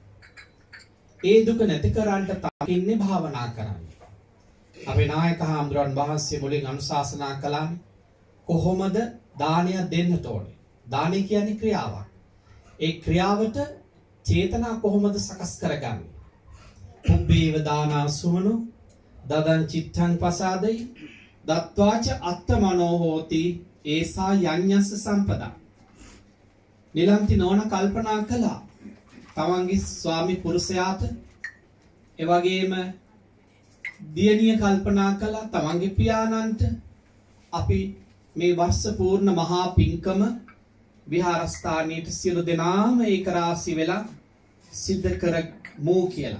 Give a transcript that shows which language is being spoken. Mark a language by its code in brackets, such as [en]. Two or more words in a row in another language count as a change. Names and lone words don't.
[si] ඒ දුක නැති කරන්නට තකින්නේ භාවනා කරන්න. අපේ නායක හාමුදුරන් වහන්සේ මුලින් අනුශාසනා කළානේ කොහොමද දානය දෙන්නට ඕනේ. දානය කියන්නේ ක්‍රියාවක්. ඒ ක්‍රියාවට චේතනා කොහොමද සකස් කරගන්නේ? [pi] පුබ්බේව දානා සුමනෝ දදං චිත්තං පසාදයි දත්වාච අත්තමනෝ හෝති ඒසා යඤ්ඤස්ස සම්පදා. [si] නිලන්ති නෝන කල්පනා කළා තමන්ගේ ස්වාමි පුරුෂයාට, එවැගේම දියණිය කල්පනා කළා තමන්ගේ පියාණන්ට අපි මේ වර්ෂ පූර්ණ මහා පින්කම විහාරස්ථානයේ සියලු දෙනාම ඒකරාශී වෙලා සිද්ධ කරමු කියලා.